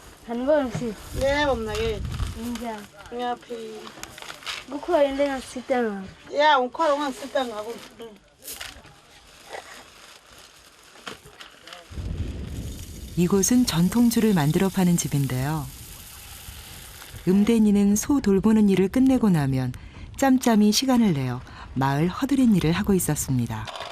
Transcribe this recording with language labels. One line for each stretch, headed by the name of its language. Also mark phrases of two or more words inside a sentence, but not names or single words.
Swati: Sanibona mfisi. Yebo mnakethu. Njani? Ngiyaphila. Kukhona into engasita ngakho. Ya ukhona ongasita ngako.
Korean: 이곳은 전통주를 만들어 파는 집인데요. 음대니는 소 돌보는 일을 끝내고 나면 짬짬이 시간을 내어 마을 허드렛 일을 하고 있었습니다.